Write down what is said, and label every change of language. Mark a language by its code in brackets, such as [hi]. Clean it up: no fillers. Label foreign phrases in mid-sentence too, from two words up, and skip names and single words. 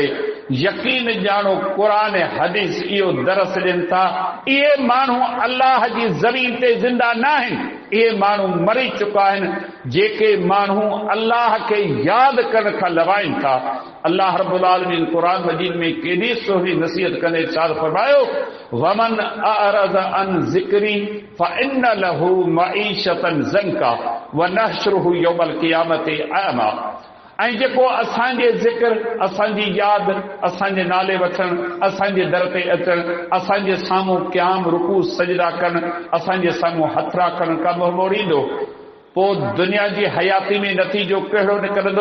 [sd] यकीन ॼाणो क़ुरान हदीस इहो दरस ॾियनि था, इहे माण्हू अल्लाह जी ज़मीन ते ज़िंदा न आहिनि। इहे माण्हू मरी चुका आहिनि जेके माण्हू अल्लाह खे यादि करण खां लवाइनि था। अल्लाह [ar] رب العالمين [sd] क़ुर मजीद में केॾी सुहिणी नसीहत कंदे इरशाद फरमायो, [ar] ومن أعرض عن ذكري فإن له معيشة ضنكا ونحشره يوم القيامة أعمى. [sd] ऐं जेको असांजे ज़िक्र, असांजी यादि, असांजे नाले वठण, असांजे दर ते अचण, असांजे साम्हूं क़याम रुकू सजदा करण, असांजे साम्हूं हथरा करण खां मुंहुं मोड़ींदो, पोइ दुनिया जी हयाती में नतीजो कहिड़ो निकिरंदो?